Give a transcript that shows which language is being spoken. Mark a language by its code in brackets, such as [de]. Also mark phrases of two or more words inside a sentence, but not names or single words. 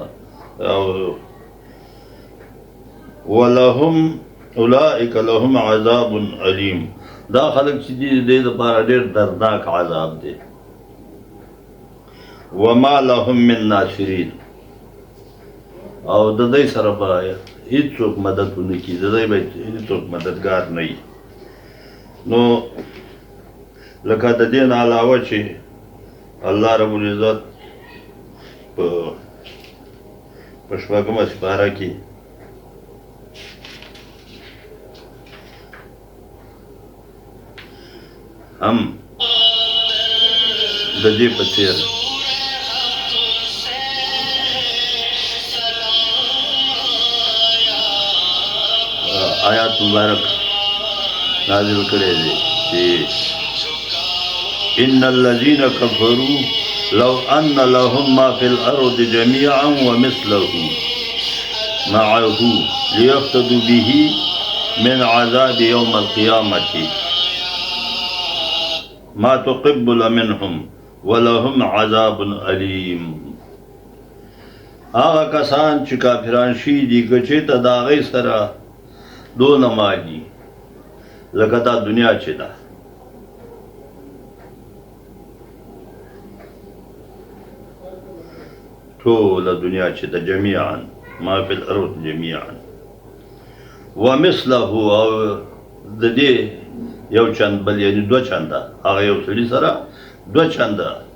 [ps] او ولهم [ar] اولئک لهم عذاب علیم، [ps] دا خلک چې دي د دې لپاره ډېر دردناک عذاب دی. [ar] وما لهم من ناصرین، [ps] او د دوی سره به هېڅوک مدد ونه کړي، د دوی به هېڅوک مددګار نه وي. نو لکه د دې نه علاوه چې الله رب العزت په شپږمه سپاره کې هم د دې په څېر آیات مبارک نازل کړی دی چې [ar] ان الذين كفروا لو ان لهم ما في الارض جميعا ومثله معه ليفتدوا به من عذاب يوم القيامه ما تقبل منهم ولهم عذاب علیم. [ps] هغه کسان چې کافران شي دي که چېرته د هغوی سره دونه مال دي لکه دا دنیا چې ده، ټوله دنیا چې ده جمیعا [ar] ما فی الارض جمیعا ومثله، [ps] او د دې یو چند بل یعنی دوه چنده، هغه یو سړي سره دوه چنده